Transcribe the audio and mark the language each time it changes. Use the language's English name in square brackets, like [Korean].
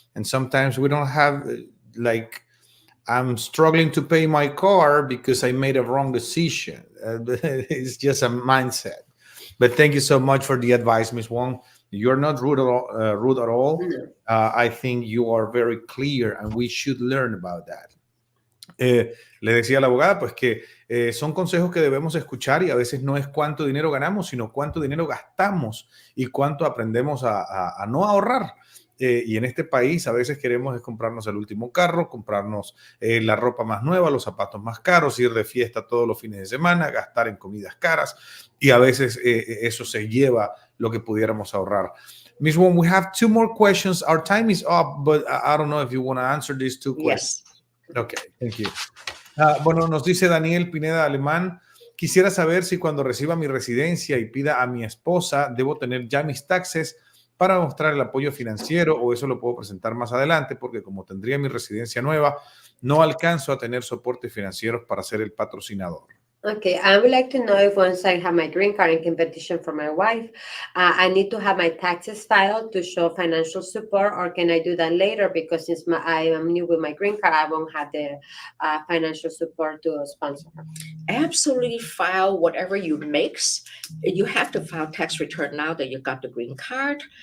[English] And sometimes we don't have, like, I'm struggling to pay my car because I made a wrong decision. It's just a mindset. But thank you so much for the advice, Ms. Wong. You're not rude at all. No. I think you are very clear and we should learn about that. [Spanish] Le decía a la abogada pues que son consejos que debemos escuchar y a veces no es cuánto dinero ganamos, sino cuánto dinero gastamos y cuánto aprendemos a no ahorrar. Y en este país a veces queremos comprarnos el último carro, comprarnos la ropa más nueva, los zapatos más caros, ir de fiesta todos los fines de semana, gastar en comidas caras y a veces eso se lleva lo que pudiéramos ahorrar. Ms. [English] Wong, we have 2 more questions. Our time is up, but I don't know if you want to answer these 2 questions. Yes. Okay, thank you. [Spanish] Bueno, nos dice Daniel Pineda Alemán, quisiera saber si cuando reciba mi residencia y pida a mi esposa, debo tener ya mis taxes para mostrar el apoyo financiero o eso lo puedo presentar más adelante porque como tendría mi residencia nueva, no alcanzo a tener soporte financiero para ser el patrocinador. [English] Okay, I would like to know if once I have my green card and can petition for my wife, I need to have my taxes filed to show financial support, or can I do that later? Because since I am new with my green card, I won't have the financial support to sponsor her. Absolutely file whatever you makes. You have to file tax return now that you got the green card.